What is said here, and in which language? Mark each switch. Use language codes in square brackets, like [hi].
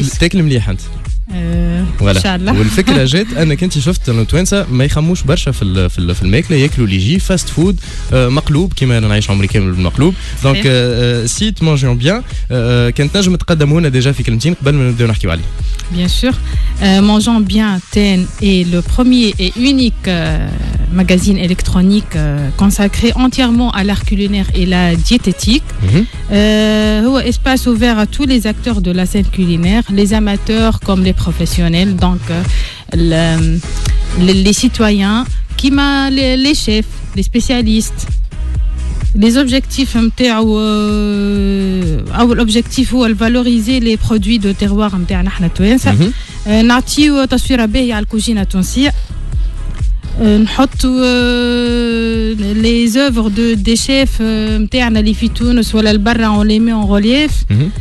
[ar] تاكل مليح انت؟ ان شاء الله. والفكره جات انك انت شفت انه التوانسه ما يخموش برشا في الماكله، ياكلوا اللي يجي فاست فود مقلوب كيما انا نعيش عمري كامل بالمقلوب. دونك سيت مانجيون بيان كانت نجم تقدموا لنا ديجا في كلمتين قبل ما نبداو نحكيو عليه. [fr] Bien sûr, Mangeons Bien TN est le premier et unique magazine électronique consacré entièrement à l'art culinaire et la diététique. هو espace ouvert à tous les acteurs de la scène culinaire, les amateurs comme les professionnels, donc les citoyens, les chefs, les spécialistes. Les objectifs l'objectif هو valoriser les produits de terroir [ar] نتاعنا احنا توانسه. نعطيو تصويره باهيه على الكوجينه التونسيه. نحطوا [fr] les œuvres des chefs [ar] نتاعنا اللي في تونس ولا البرا [fr] on les met en relief.